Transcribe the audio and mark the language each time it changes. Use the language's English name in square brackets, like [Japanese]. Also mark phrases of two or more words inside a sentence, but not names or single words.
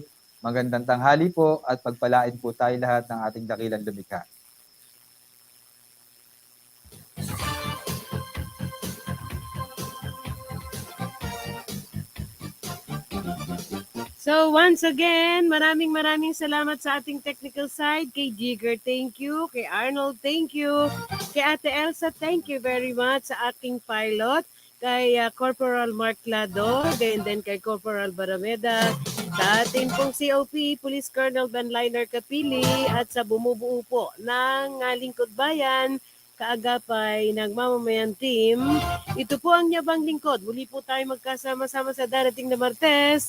[Filipino] Magandang tanghali po at pagpalain po tayo lahat ng ating dakilang lumikha. [English] So once again, [Filipino] maraming salamat sa ating technical side. Kay Jigger, [English] thank you. [Filipino] Kay Arnold, [English] thank you. [Filipino] Kay Kay Ate Elsa, [English] thank you very much [Filipino] sa aking pilot. Kay Corporal Mark Lado, [English] and then [Filipino] kay Corporal Barameda, sa ating pong COP, Police Colonel Benliner Kapili, at sa bumubuo po ng Lingkod Bayan, kaagapay ng mamamayan team. Ito po ang Yabang Lingkod. Muli po tayo magkasama-sama sa darating na Martes.